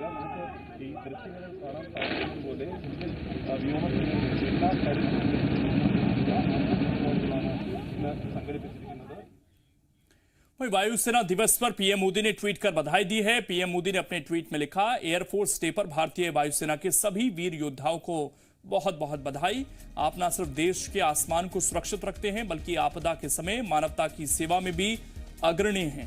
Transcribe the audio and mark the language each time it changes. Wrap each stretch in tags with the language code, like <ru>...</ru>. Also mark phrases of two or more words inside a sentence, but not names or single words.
<ml>നമുക്ക് ഈ ദൃശ്യങ്ങളിൽ കാണാൻ സാധിച്ചതുപോലെ വ്യോമ എല്ലാ കാര്യങ്ങളും സംഘടിപ്പിച്ചിരിക്കുന്നത്.</ml> <hi>वहीं वायुसेना दिवस पर पीएम मोदी ने ट्वीट कर बधाई दी है। पीएम मोदी ने अपने ट्वीट में लिखा, एयरफोर्स डे पर भारतीय वायुसेना के सभी वीर योद्धाओं को बहुत बहुत बधाई। आप न सिर्फ देश के आसमान को सुरक्षित रखते हैं बल्कि आपदा के समय मानवता की सेवा में भी अग्रणी हैं।</hi>